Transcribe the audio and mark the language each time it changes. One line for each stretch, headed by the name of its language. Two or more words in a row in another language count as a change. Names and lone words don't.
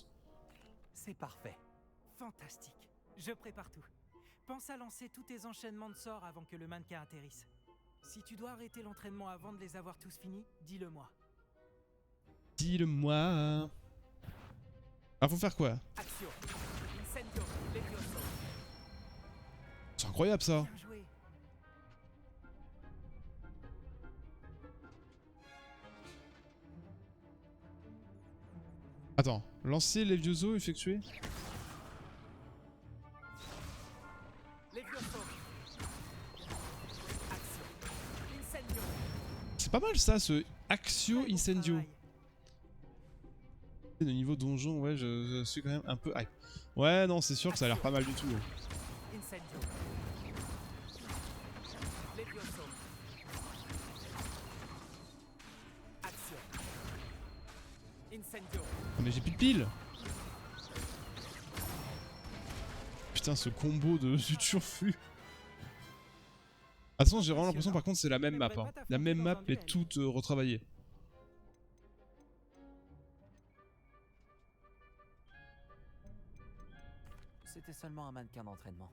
French: C'est parfait. Fantastique. Je prépare tout. Pense à lancer tous tes enchaînements de sorts avant que le mannequin atterrisse. Si tu dois arrêter l'entraînement avant de les avoir tous finis, dis-le-moi. Dis-le-moi. Ah, faut faire quoi? Action. Incendio. Levioso. C'est incroyable ça. Bien joué. Attends, lancer Levioso effectué? Levioso. Action. Incendio. C'est pas mal ça, ce Axio Très bon Incendio. travail. Le niveau donjon, ouais, je suis quand même un peu hype. Ouais, non, c'est sûr que ça a l'air pas mal du tout. Incendio. Levioso. Action. Incendio. Ah, mais j'ai plus de piles. Putain, ce combo de turfu. Attends, j'ai vraiment l'impression par contre c'est la même map. Hein. La même map est toute retravaillée. C'était seulement un mannequin d'entraînement.